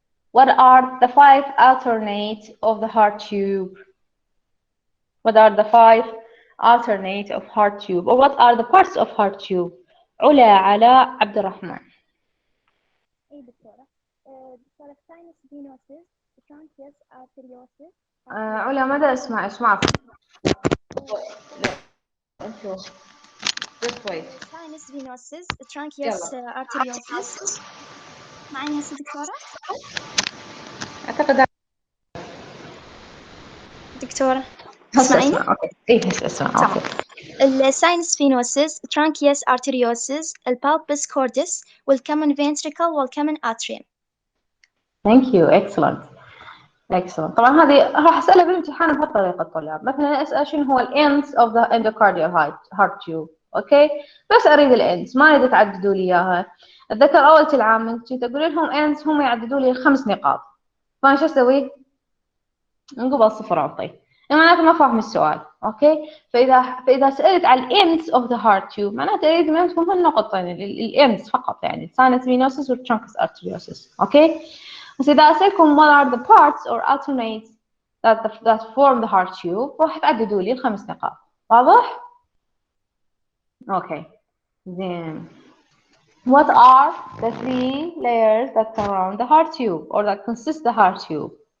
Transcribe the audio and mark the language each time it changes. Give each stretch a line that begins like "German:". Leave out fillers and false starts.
English: What are the 5 alternates of the heart tube? What are the 5 alternates of heart tube? Or what are the parts of heart tube?
Arabic: علا علاء عبد الرحمن. أي دكتورة.
English: دكتورة sinus venosus, trunculus arteriosus.
Arabic: علا ماذا اسمع انتوا
English: just wait. Sinus venosus, trunculus arteriosus.
Arabic: معي هسه دكتورة؟ اعتقد دكتورة اسمعيني؟ اوكي ايه اسمع تمام. اوكي. الساينس فينوسس trunculus arteriosus البالبس cordis والcommon ventricle والcommon atrium.
English: Thank you. Excellent. Excellent.
Arabic: طبعا هذه راح اسالها بالامتحان بهالطريقه الطلاب. مثلا اسال شنو هو
English: الends of the endocardial heart tube.
Arabic: اوكي بس اريد الends ما اريد تعددوا لي اياها. اتذكر اول العام كنت اقول لهم ends هم يعددوا لي 5 نقاط. فانا شو اسوي؟ من قبل صفر اعطيه. معناته ما فاهم السؤال. اوكي فاذا سالت على الends of the heart tube معناته اريد منكم هالنقطتين الends فقط يعني sinus venosus والtrunculus arteriosus. اوكي بس إذا أسألكم
English: what are the parts or alternates that form the heart tube
Arabic: راح تعددوا لي ال5 نقاط.
English: واضح؟ Okay. Then what are the 3 layers that surround the heart tube or that consist the heart tube?